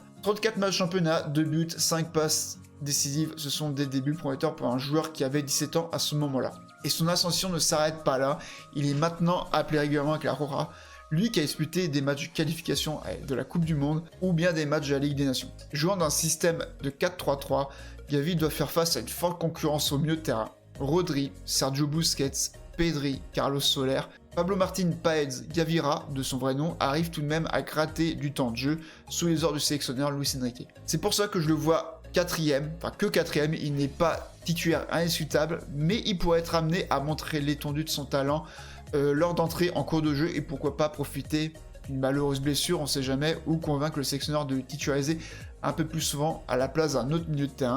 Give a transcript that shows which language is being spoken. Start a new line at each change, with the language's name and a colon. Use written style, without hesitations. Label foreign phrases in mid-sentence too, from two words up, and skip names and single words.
French: 34 matchs championnat, 2 buts, 5 passes décisives, ce sont des débuts prometteurs pour un joueur qui avait 17 ans à ce moment-là. Et son ascension ne s'arrête pas là, il est maintenant appelé régulièrement avec la Rora. Lui qui a disputé des matchs de qualification de la Coupe du Monde ou bien des matchs de la Ligue des Nations. Jouant dans un système de 4-3-3, Gavi doit faire face à une forte concurrence au milieu de terrain. Rodri, Sergio Busquets, Pedri, Carlos Soler, Pablo Martín Páez Gaviria, de son vrai nom, arrive tout de même à gratter du temps de jeu sous les ordres du sélectionneur Luis Enrique. C'est pour ça que je le vois quatrième, enfin que quatrième, il n'est pas titulaire indiscutable, mais il pourrait être amené à montrer l'étendue de son talent lors d'entrée en cours de jeu et pourquoi pas profiter d'une malheureuse blessure, on sait jamais, ou convaincre le sélectionneur de le titulariser un peu plus souvent à la place d'un autre milieu de terrain.